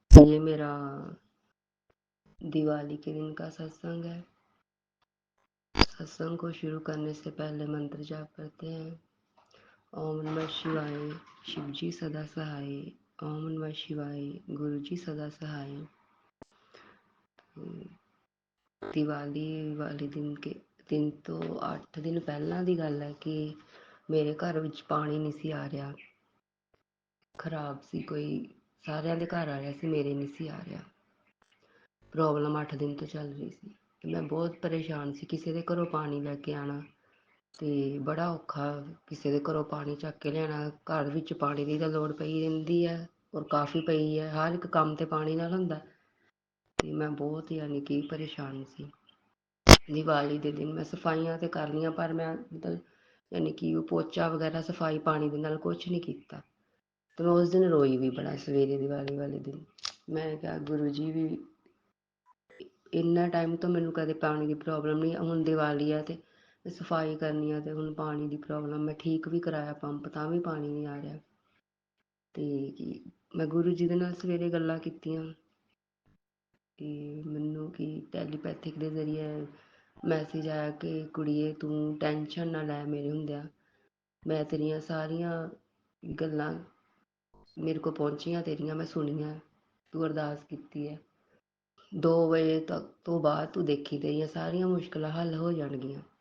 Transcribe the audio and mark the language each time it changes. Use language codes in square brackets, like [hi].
[hi] ये मेरा दिवाली के दिन का सत्संग है। सत्संग को शुरू करने से पहले मंत्र जाप करते हैं। ओम नमः शिवाय, शिवजी सदा सहाय। ओम नमः शिवाय, गुरु जी सदा सहाय। दिवाली वाले दिन तो 8 दिन [pa] ਪਹਿਲਾਂ ਦੀ ਗੱਲ ਹੈ ਕਿ ਮੇਰੇ ਘਰ ਵਿੱਚ ਪਾਣੀ ਨਹੀਂ ਸੀ ਆ ਰਿਹਾ, ਖਰਾਬ ਸੀ ਕੋਈ, ਸਾਰਿਆਂ ਦੇ ਘਰ ਆ ਰਿਹਾ ਸੀ, ਮੇਰੇ ਨਹੀਂ ਸੀ ਆ ਰਿਹਾ। ਪ੍ਰੋਬਲਮ 8 ਦਿਨ ਤੋਂ ਚੱਲ ਰਹੀ ਸੀ ਤੇ ਮੈਂ ਬਹੁਤ ਪਰੇਸ਼ਾਨ ਸੀ। ਕਿਸੇ ਦੇ ਘਰੋਂ ਪਾਣੀ ਲੈ ਕੇ ਆਣਾ ਤੇ ਬੜਾ ਔਖਾ, ਕਿਸੇ ਦੇ ਘਰੋਂ ਪਾਣੀ ਚੱਕ ਕੇ ਲਿਆਣਾ। ਘਰ ਵਿੱਚ ਪਾਣੀ ਦੀ ਤਾਂ ਲੋੜ ਪਈ ਰਹਿੰਦੀ ਹੈ, ਔਰ ਕਾਫੀ ਪਈ ਹੈ, ਹਰ ਇੱਕ ਕੰਮ ਤੇ ਪਾਣੀ ਨਾਲ ਹੁੰਦਾ। ਤੇ ਮੈਂ ਬਹੁਤ ਯਾਨੀ ਕਿ ਪਰੇਸ਼ਾਨ ਸੀ। ਦੀਵਾਲੀ ਦੇ ਦਿਨ ਮੈਂ ਸਫਾਈਆਂ ਤੇ ਕਰ ਲਈਆਂ, ਪਰ ਮੈਂ ਮਤਲਬ ਯਾਨੀ ਕਿ ਉਹ ਪੋਚਾ ਵਗੈਰਾ ਸਫਾਈ ਪਾਣੀ ਦੇ ਨਾਲ ਕੁਛ ਨਹੀਂ ਕੀਤਾ। ਤੇ ਮੈਂ ਉਸ ਦਿਨ ਰੋਈ ਵੀ ਬੜਾ ਸਵੇਰੇ ਦੀਵਾਲੀ ਵਾਲੇ ਦਿਨ। ਮੈਂ ਕਿਹਾ ਗੁਰੂ ਜੀ ਵੀ ਇੰਨਾ ਟਾਈਮ ਤੋਂ ਮੈਨੂੰ ਕਦੇ ਪਾਣੀ ਦੀ ਪ੍ਰੋਬਲਮ ਨਹੀਂ, ਹੁਣ ਦੀਵਾਲੀ ਆ ਤੇ सफाई करनी आ, ते हुण पानी दी प्रॉब्लम, मैं ठीक भी कराया पंप तां भी पानी नहीं आ रहा। ਤੇ ਮੈਂ ਗੁਰੂ ਜੀ ਦੇ ਨਾਲ ਸਵੇਰੇ ਗੱਲਾਂ ਕੀਤੀਆਂ ਕਿ ਮੈਨੂੰ ਕਿ ਟੈਲੀਪੈਥਿਕ ਦੇ ਜ਼ਰੀਏ ਮੈਸੇਜ ਆਇਆ ਕਿ ਕੁੜੀਏ ਤੂੰ ਟੈਨਸ਼ਨ ਨਾ ਲੈ ਮੇਰੇ ਹੁੰਦਿਆਂ, ਮੈਂ ਤੇਰੀਆਂ ਸਾਰੀਆਂ ਗੱਲਾਂ ਮੇਰੇ ਕੋਲ ਪਹੁੰਚੀਆਂ, ਤੇਰੀਆਂ ਮੈਂ ਸੁਣੀਆਂ, ਤੂੰ ਅਰਦਾਸ ਕੀਤੀ ਹੈ, 2 ਵਜੇ ਤੱਕ ਤੋਂ ਬਾਅਦ ਤੂੰ ਦੇਖੀ ਤੇਰੀਆਂ ਸਾਰੀਆਂ ਮੁਸ਼ਕਿਲਾਂ ਹੱਲ ਹੋ ਜਾਣਗੀਆਂ।